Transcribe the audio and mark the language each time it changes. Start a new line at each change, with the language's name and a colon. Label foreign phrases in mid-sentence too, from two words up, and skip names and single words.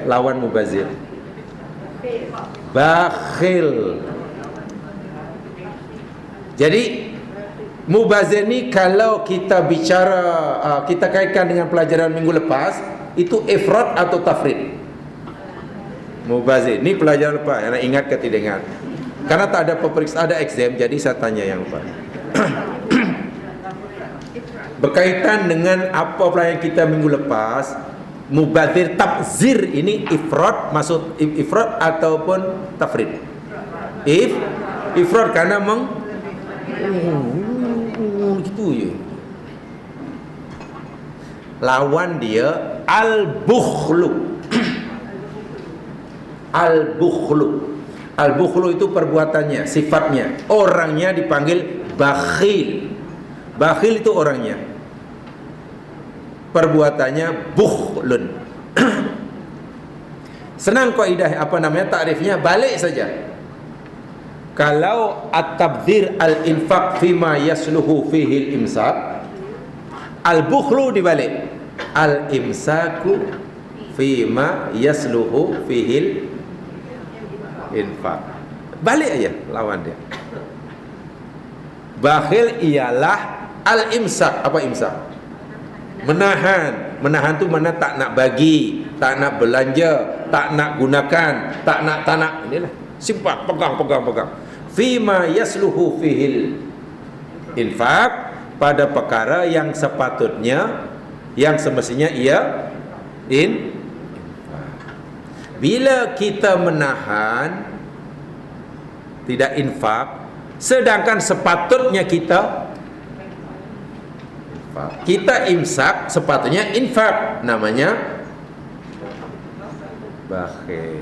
Malay: Lawan mubazir, bakhil. Jadi mubazir ni kalau kita bicara, kita kaitkan dengan pelajaran minggu lepas, itu ifrat atau tafrid. Mubazir ni pelajaran lepas, anda ingat ke tidak ingat? Karena tak ada peperiksaan, ada exam, jadi saya tanya yang lupa. Berkaitan dengan apa pelajaran kita minggu lepas, mubazir tabzir ini ifrat, maksud ifrat ataupun tafrid? Ifrat karena gitu je. Lawan dia al-bukhlu. Al-bukhlu. Al-bukhlu itu perbuatannya, sifatnya. Orangnya dipanggil bakhil. Bakhil itu orangnya. Perbuatannya bukhlun. Senang kaidah, apa namanya, takrifnya, balik saja.
Arabic: Kalau التبذير الإنفاق فيما يصلح فيه الإمساك, al-bukhlu dibalik, الإمساك فيما يصلح فيه الإنفاق.
Malay: Balik aja lawan dia. Bakhil ialah al-imsak. Apa imsak? Menahan. Menahan tu mana tak nak bagi, tak nak belanja, tak nak gunakan, tak nak. Inilah simpan, pegang.
Arabic: فيما يصلح فيه الإنفاق,
Malay: pada perkara yang sepatutnya, yang semestinya ia bila kita menahan tidak infak, sedangkan sepatutnya kita imsak, sepatutnya infak, namanya bakhil.